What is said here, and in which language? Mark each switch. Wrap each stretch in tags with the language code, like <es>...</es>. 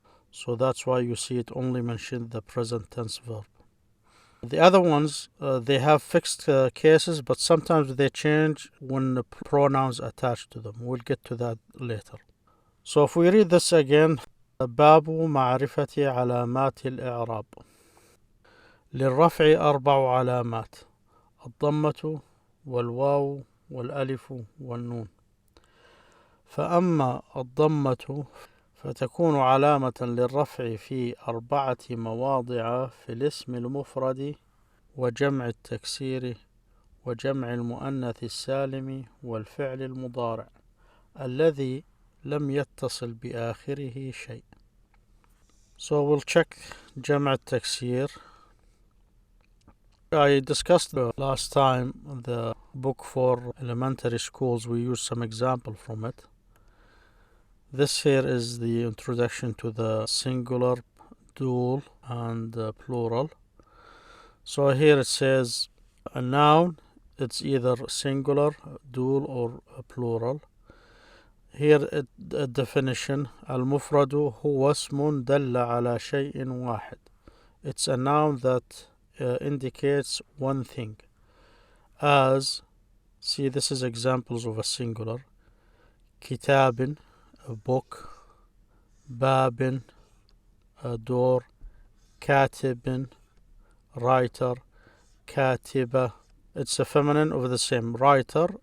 <en>So that's why you see it only mentioned the present tense verb. The other ones, they have fixed cases, but sometimes they change when the pronouns attached to them. We'll get to that later. So if we read this again,</en> <ar>باب معرفة علامات الإعراب. للرفع 4 علامات: الضمة والواو والألف والنون. فأما الضمة فتكون علامة للرفع في 4 مواضع في الاسم المفرد وجمع التكسير وجمع المؤنث السالم والفعل المضارع الذي لم يتصل بآخره شيء.</ar> <en>So we'll check جمع التكسير. I discussed last time the book for elementary schools. We used some example from it. This here is the introduction to the singular, dual, and plural. So here it says a noun, it's either singular, dual, or plural. Here a definition:</en> <ar>المفرد هو اسم دل على شيء واحد.</ar> <en>It's a noun that indicates one thing. As, see, this is examples of a singular: كتاب, a book; باب, a door; كاتب, writer; كاتبة, it's a feminine of the same, writer.</en>